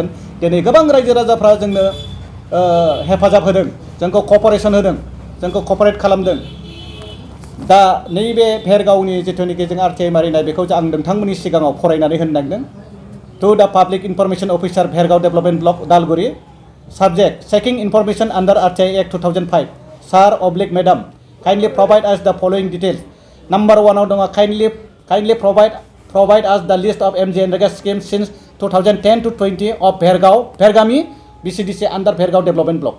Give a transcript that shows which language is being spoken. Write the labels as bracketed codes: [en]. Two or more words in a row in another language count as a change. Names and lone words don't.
[brx] दिनै गोबां रायजो राजाफ्रा जोंनो हेफाजाब होदों जोंखौ कपारेसन होदों जोंखौ कपारेट खालामदों। दा नैबे भेरगावनि जिथुनिखि जों आरटिआइ मारिनाय बेखौ आं नोंथांमोननि सिगाङाव फरायनानै होनो नागिरदों। [en] To the Public Information Officer Bhergaon Development Block Udalguri subject checking information under RTI Act 2005 sir oblique madam kindly provide us the following details. Number 1 dong kindly provide us the list of MGNREGA schemes since 2010 to 20 of Vergami BCDC under Vergao Development Block.